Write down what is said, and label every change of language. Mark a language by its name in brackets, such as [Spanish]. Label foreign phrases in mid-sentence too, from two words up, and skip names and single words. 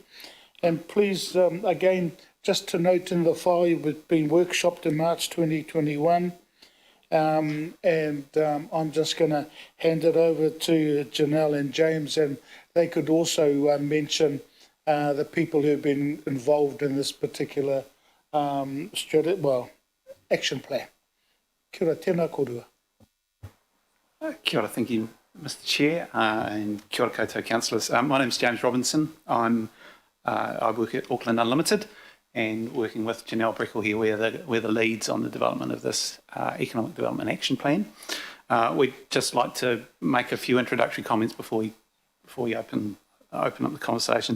[English] And please, again, just to note in the file, you've been workshopped in March 2021. I'm just going to hand it over to Janelle and James, and they could also mention the people who've been involved in this particular action plan. [Māori] Kia ora, tēnā korua. Kia ora, [English] thank you, Mr Chair, and [Māori] kia ora koutou [English] councillors. My name's James Robinson. I work at Auckland Unlimited, and working with Janelle Brickle here, we're the leads on the development of this Economic Development Action Plan. We'd just like to make a few introductory comments before we open up the conversation.